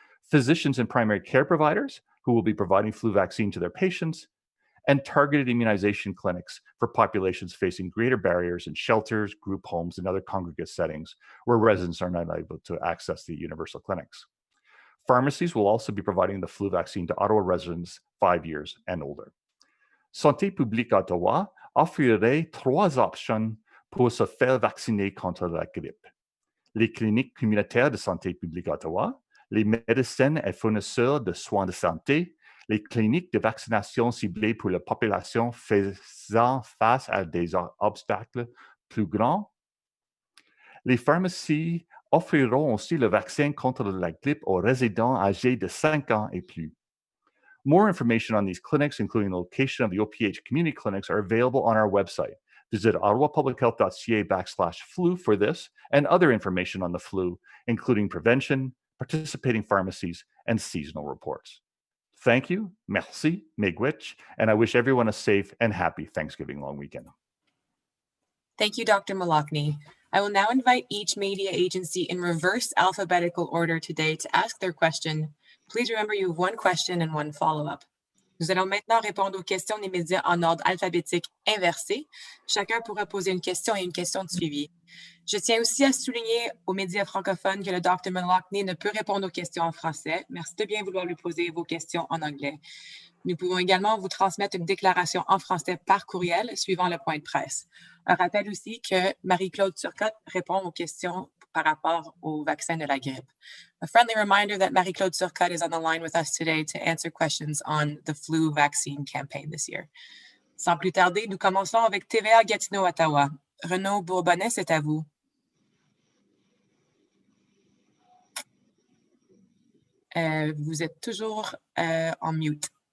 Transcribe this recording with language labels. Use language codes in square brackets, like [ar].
[en] Physicians and primary care providers who will be providing flu vaccine to their patients, and targeted immunization clinics for populations facing greater barriers in shelters, group homes, and other congregate settings where residents are not able to access the universal clinics. Pharmacies will also be providing the flu vaccine to Ottawa residents 5 years and older. [fr] Santé publique Ottawa offrirait 3 options pour se faire vacciner contre la grippe. Les cliniques communautaires de santé publique Ottawa, les médecins et fournisseurs de soins de santé, les cliniques de vaccination ciblées pour la population faisant face à des obstacles plus grands. Les pharmacies offriront aussi le vaccin contre la grippe aux résidents âgés de 5 ans et plus. [en] More information on these clinics, including the location of the OPH community clinics, are available on our website. Visit ottawapublichealth.ca/flu for this and other information on the flu, including prevention, participating pharmacies, and seasonal reports. Thank you, merci, miigwech, and I wish everyone a safe and happy Thanksgiving long weekend. Thank you, Dr. Malakny. I will now invite each media agency in reverse alphabetical order today to ask their question. Please remember you have 1 question and 1 follow-up. [fr] Nous allons maintenant répondre aux questions des médias en ordre alphabétique inversé. Chacun pourra poser une question et une question de suivi. Je tiens aussi à souligner aux médias francophones que le Dr. Malakny ne peut répondre aux questions en français. Merci de bien vouloir lui poser vos questions en anglais. Nous pouvons également vous transmettre une déclaration en français par courriel suivant le point de presse. Un rappel aussi que Marie-Claude Turcotte répond aux questions par rapport au vaccin de la grippe. [en] A friendly reminder that Marie-Claude Turcotte is on the line with us today to answer questions on the flu vaccine campaign this year. [fr] Sans plus tarder, nous commençons avec TVA Gatineau, Ottawa. Renaud Bourbonnais, c'est à vous. Vous êtes toujours en mute.